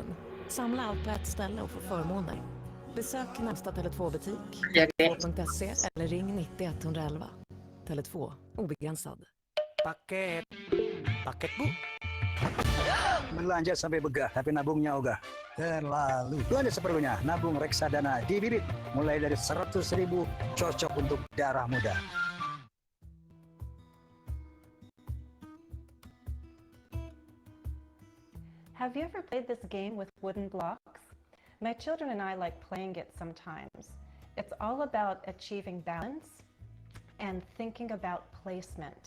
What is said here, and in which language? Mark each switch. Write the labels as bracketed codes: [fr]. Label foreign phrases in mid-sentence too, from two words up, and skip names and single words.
[sv] Samla allt på ett ställe och få förmåner. Besök närmsta Tele2-butik, tele2.se eller ring 90 111. Tele2, obegränsad. [id] Paket bu. Belanja sampai begah, tapi nabungnya ogah. Terlalu. Belanja seperlunya, nabung reksadana di Bibit. Mulai dari 100.000, cocok untuk darah muda. [en] Have you ever played this game with wooden blocks? My children and I like playing it sometimes. It's all about achieving balance and thinking about placement.